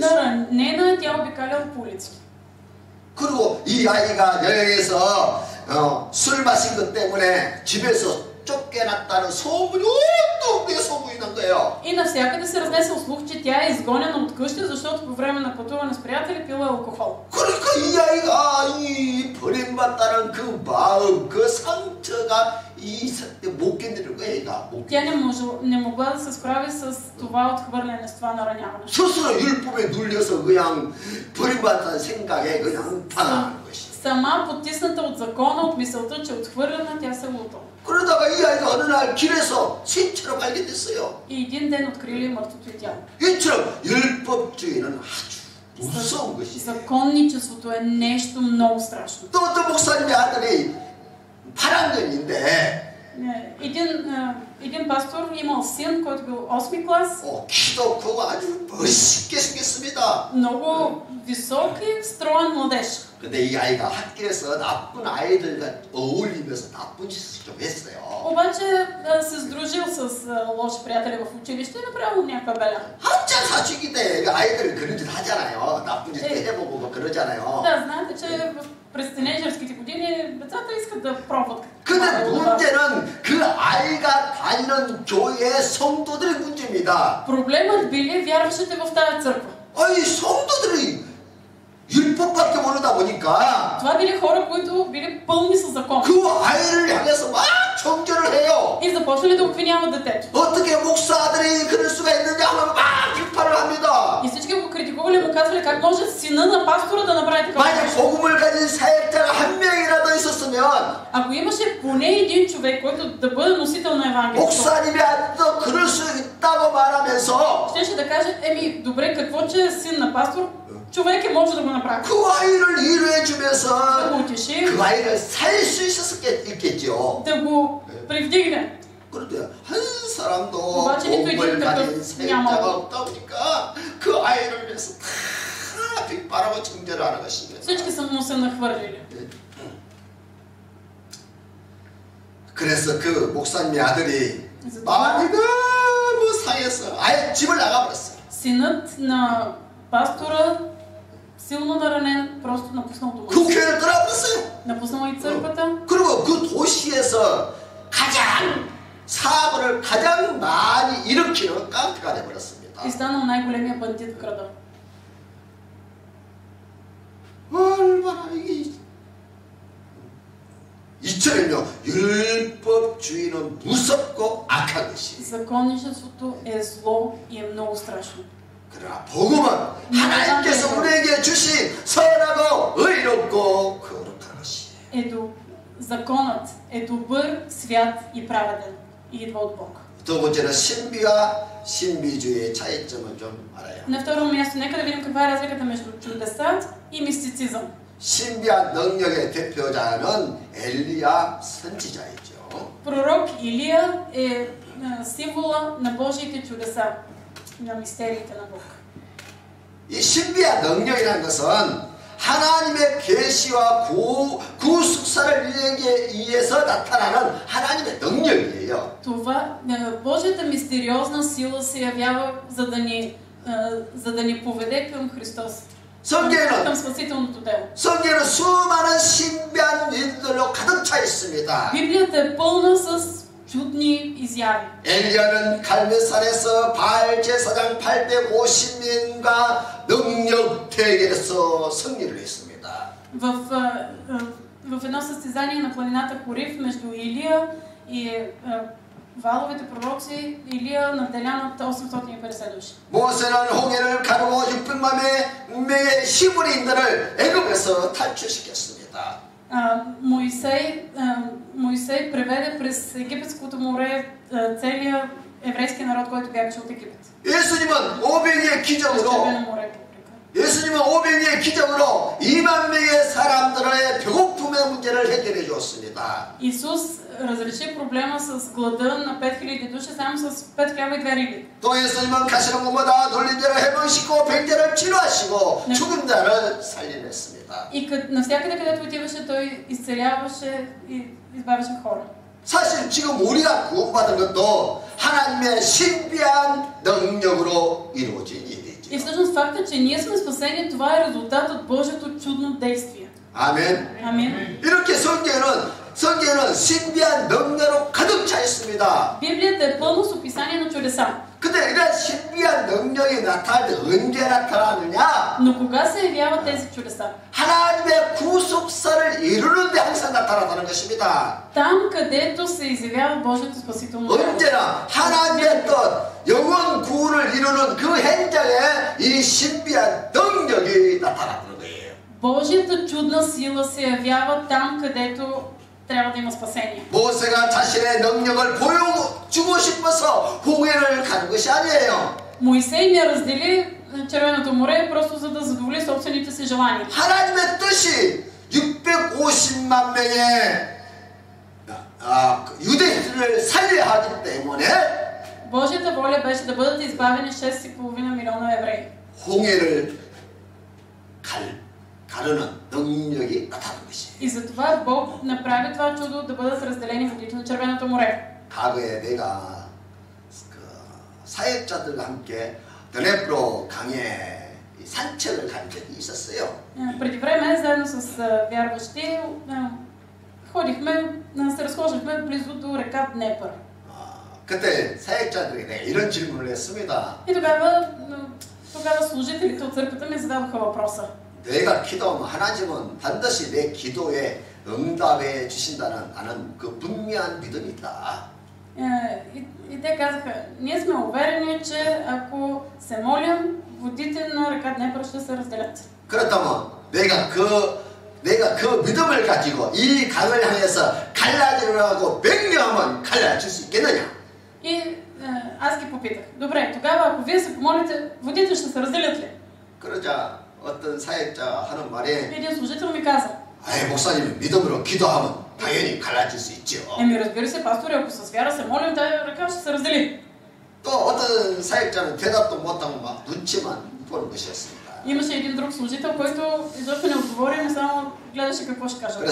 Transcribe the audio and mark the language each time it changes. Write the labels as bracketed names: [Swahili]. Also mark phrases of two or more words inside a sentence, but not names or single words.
[Bulgarian] ранена, тя обикаляла по улиците. [Korean] 그리고 이 아이가 여행에서 술 마신 것 때문에 집에서 쫓겨났다는 소문이 온통 소문이 난 거예요. [Bulgarian] И навсякъде се разнесъл слух, че тя е изгонена от къща, защото по време на пътуване с приятели пила алкохол. [Korean] 그러니까 이 아이가 이 버림받다는 그 마음, 그 상처가 못 견디는 거예요. 얘가 못 [Bulgarian] Тя не могла да се справи с това отхвърляне, с това нараняване. [Korean] 스스로 율법에 눌려서 그냥 버림받다는 생각에 그냥 당하는 것이. [Bulgarian] Сама потисната от закона, от мисълта, че е отхвърлена, тя се лутала. [Korean] 그러다가 이 아이가 어느 날 길에서 시체로 발견됐어요. [Bulgarian] И един ден открили мъртвото й тяло. [Korean] 이처럼 율법주의는 아주 무서운 것이에요. [Bulgarian] Законничеството е нещо много страшно. [Korean] 또 어떤 목사님의 아들이 8학년인데 [Bulgarian] един пастор имал син, който бил 8 клас. [Korean] 키도 크고 아주 멋있게 생겼습니다. [Bulgarian] Много висок и строен младеж. [Korean] 근데 이 아이가 학교에서 나쁜 아이들과 어울리면서 나쁜 짓을 좀 했어요. [Bulgarian] Обаче се сдружил с лоши приятели в училище и направил някаква беля. [Korean] 한참 사춘기 때 아이들은 그런 짓 하잖아요. 나쁜 짓 해보고 막 그러잖아요. [Bulgarian] Да, знаете, че през тинейджърските години децата искат да пробват. [Korean] 근데 문제는 그 아이가 다니는 교회의 성도들의 문제입니다. [Bulgarian] Проблемът били вярващите в тази църква. [Korean] 아니 성도들이 율법밖에 모르다 보니까 [Bulgarian] Това били хора, които били пълни със закон. [Korean] 그 아이를 향해서 막 정죄를 해요. [Bulgarian] И започнали да обвиняват детето. [Korean] 어떻게 목사들이 그럴 수가 있느냐 하면 막 비판을 합니다. [Bulgarian] И всички го критикували, му казвали как може сина на пастора да направи такова [Korean] 만약 [Bulgarian] нещо. [Korean] 복음을 가진 사역자가 한 명이라도 있었으면 [Bulgarian] Ако имаше поне един човек, който да бъде носител на Евангелието, [Korean] 목사님이 또 그럴 수 있다고 말하면서 [Bulgarian] щеше да каже, еми, добре, какво, че е син на пастор, човек може да го направи. [Korean] 그 아이를 [Bulgarian] Да [Korean] 위로해주면서 [Bulgarian] го утеши, [Korean] 그 아이를 살 수 있겠죠. [Bulgarian] да го привдигне. [Korean] 그런데 한 사람도 맞아, 복음을 그 가진 사역자가 야마고. 없다 보니까 그 아이를 위해서 다 빗바라고 정죄를 하는 것입니다. [Bulgarian] Всички са му се нахвърлили. [Korean] 그래서 그 목사님의 아들이 마음이 너무 상해서 아예 집을 나가버렸어요. [Bulgarian] Синът на пастора, силно наранен, просто напуснал дома. [Korean] 그 교회를 떠나버렸어요. [Bulgarian] Напуснал и църквата. [Korean] 그리고 그 도시에서 가장 사고를 가장 많이 일으키는 깡패가 되어버렸습니다. [Bulgarian] И станал най-големия бандит в града. [Korean] 얼마나 이게 이처럼요 율법주의는 무섭고 악한 것이. [Bulgarian] Законничеството е зло и е много страшно. [Korean] 그러나 복음은 하나님께서 우리에게 주신 선하고 의롭고 거룩한 것이. [Bulgarian] Законът е добър, свят и праведен. И идва от Бог. [Korean] 두 번째는 신비와 신비주의의 차이점을 좀 알아요. [Bulgarian] На второ място, нека да видим каква е разликата между чудеса и мистицизъм. [Korean] 신비한 능력의 대표자는 엘리야 선지자이죠. [Bulgarian] Пророк Илия е символа на Божиите чудеса, на мистериите на Бог. [Korean] 이 신비한 능력이라는 것은 하나님의 계시와 구속사를 위해서 나타나는 하나님의 능력이에요. [Bulgarian] Това, Божията мистериозна сила се явява, за да ни поведе към Христос. към спасителното дело. [Korean] 성경에는 수많은 신비한 일들로 가득 차 있습니다. [Bulgarian] Библията е пълна с чудни изяви. [Korean] 엘리야는 갈멜산에서 바알 제사장 850명과 능력 대결에서 승리를 했습니다. [Bulgarian] В едно състезание на планината Хорив между Илия и валовите пророци, Илия наделя над 850 души. [Korean] 모세는 홍해를 가르고 600만 명의 히브리인들을 애굽에서 탈출시켰습니다. [Bulgarian] Моисей преведе през Египетското море целия еврейски народ, който бягаше от Египет. [Korean] 예수님은 500의 기적으로 2만 명의 사람들의 배고픔의 문제를 해결해 주었습니다. [Bulgarian] Исус разреши проблема с глада на 5000 души само с 5 хляба и 2 риби. [Korean] 또 예수님은 가시는 곳마다 놀린 자를 해방시키고 병자를 치료하시고 죽은 자를 살려냈습니다. [Bulgarian] И навсякъде, където отиваше, той изцеляваше и избавяше хора. [Korean] 사실 지금 우리가 구원받은 것도 하나님의 신비한 능력으로 이루어진 일이죠. [Bulgarian] И всъщност факта, че ние сме спасени, това е резултат от Божието чудно действие. [Korean] 아멘. [Bulgarian] Амин. [Korean] 이렇게 성경에는 신비한 능력으로 가득 차 있습니다. [Bulgarian] Библията е пълна с описание на чудеса. [Korean] 근데 이런 신비한 능력이 나타날 때 언제 나타나느냐? [Bulgarian] Но кога се явяват тези чудеса? [Korean] 하나님의 구속사를 이루는 데 항상 나타나는 것입니다. [Bulgarian] Там, където се изявява Божието спасително дело. [Korean] 언제나 하나님의 뜻, 영원 구원을 이루는 그 현장에 이 신비한 능력이 나타나는 거예요. [Bulgarian] Божията чудна сила се явява там, където трябва да има спасение. [Korean] 모세가 자신의 능력을 보여주고 싶어서 홍해를 가는 것이 아니에요. [Bulgarian] Моисей не раздели Червеното море просто за да задоволи собствените си желания. [Korean] 하나님의 뜻이 650만 명의 유대인들을 살려야 하기 때문에 [Bulgarian] Божията воля беше да бъдат избавени 6,5 милиона евреи. [Korean] 홍해를 가르는 능력이 나타나는 것이. [Bulgarian] И затова Бог направи това чудо да бъдат разделени водите на Червеното море. [Korean] 과거에 내가 사역자들과 함께 드네프로 강에 산책을 간 적이 있었어요. [Bulgarian] Преди време, заедно с вярващи, се разхождахме близо до река Днепър. [Korean] 그때 사역자들에게 내가 이런 질문을 했습니다. [Bulgarian] И тогава служителите от църквата ми зададоха въпроса. [Korean] 내가 기도하면 하나님은 반드시 내 기도에 응답해 주신다는 나는 그 분명한 믿음이 있다. [Bulgarian] И те казаха, ние сме уверени, че ако се молим, водите на река Днепър ще се разделят. [Korean] 그렇다면 내가 그 믿음을 가지고 이 강을 향해서 갈라지라고 명령하면 갈라질 수 있겠느냐? [Bulgarian] И аз ги попитах, добре, тогава ако вие се помолите, водите ще се разделят ли? [Korean] 그러자 어떤 사역자 하는 말에 [Bulgarian] Един служител ми каза, [Korean] 목사님 믿음으로 기도하면 당연히 갈라질 수 있죠. [Bulgarian] разбира се, пастори, ако с вяра се молим, тази ръка ще се раздели. [Korean] 또 어떤 사역자는 대답도 못하고 막 눈치만 보는 것이었습니다. [Bulgarian] Имаше един друг служител, който изобщо не отговори, но само гледаше какво ще кажа.